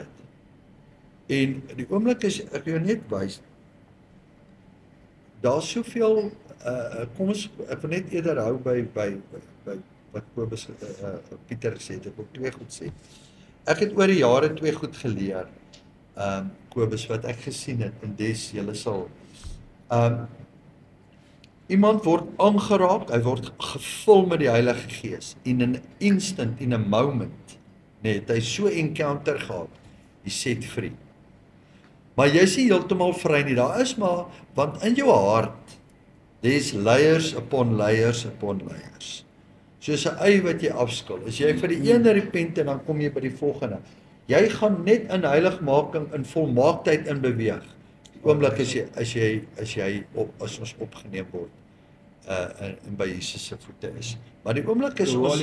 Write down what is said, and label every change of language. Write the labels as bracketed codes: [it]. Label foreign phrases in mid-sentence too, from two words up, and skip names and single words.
[af] En die oomblik is, ek wil net wys, daar's soveel, kom ons, ek wil net eerder hou by wat Kobus, Pieter gesê het, ek wil 2 goed sê. Ek het oor die jare 2 goed geleer, Kobus, wat ek gesien het, en des, julle sal, iemand word aangeraak, hy word gevul met die Heilige Gees, [en] in an instant, in a moment, [af] het hy so encounter gehad, hy set free. Maar jy is nie heeltemal vry nie, daar is maar, want in jou hart, [en] there's layers upon layers upon layers. [af] Soos 'n ei wat jy afskil, as jy vir die ene repent en dan kom jy by die volgende. Jy gaan net in heiligmaking, in volmaaktheid in beweeg. Die oomblik as ons opgeneem word, en by Jesus se voete is. Maar die oomblik is ons,